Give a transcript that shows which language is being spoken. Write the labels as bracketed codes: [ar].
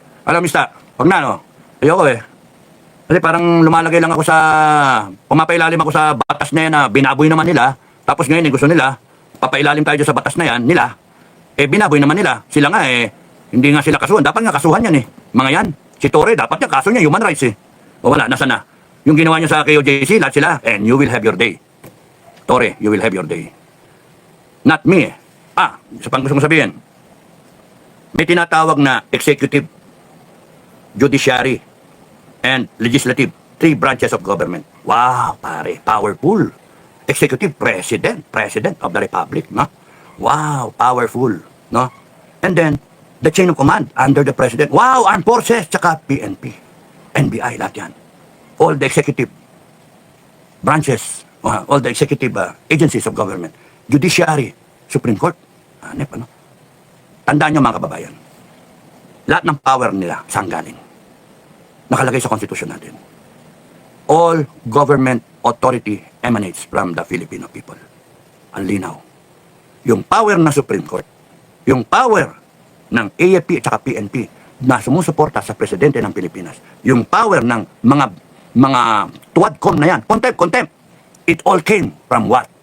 [tl] Alam, mista, wag na, ayoko eh. Kasi parang lumalagay lang ako pumapailalim ako sa batas na yan na binaboy naman nila. Tapos ngayon, gusto nila, papailalim tayo sa batas na yan, nila. Binaboy naman nila. Sila nga hindi nga sila kasuhan. Dapat nga kasuhan yan mga yan. Si Torre, dapat niya, kaso niya, human rights O wala, nasa na? Yung ginawa niyo sa KOJC, lahat sila, [en] and you will have your day. Torre, you will have your day. [tl] Not me isa pang gusto kong sabihin. May tinatawag na executive, judiciary, and legislative. [en] 3 branches of government. Wow, pare, powerful. Executive, president of the republic, no? Wow, powerful, no? And then, the chain of command under the president. [tl] Wow, armed forces, tsaka PNP, NBI, lahat yan. [en] All the executive branches, all the executive agencies of government, judiciary, Supreme Court. [tl] Hanep, ano? Tandaan nyo mga kababayan, lahat ng power nila, saan galing? Nakalagay sa konstitusyon natin. [en] All government authority emanates from the Filipino people. [tl] Ang linaw. Yung power ng Supreme Court, yung power ng AFP at PNP na sumusuporta sa presidente ng Pilipinas, yung power ng mga tuwadcom na yan, contempt, [en] it all came from what?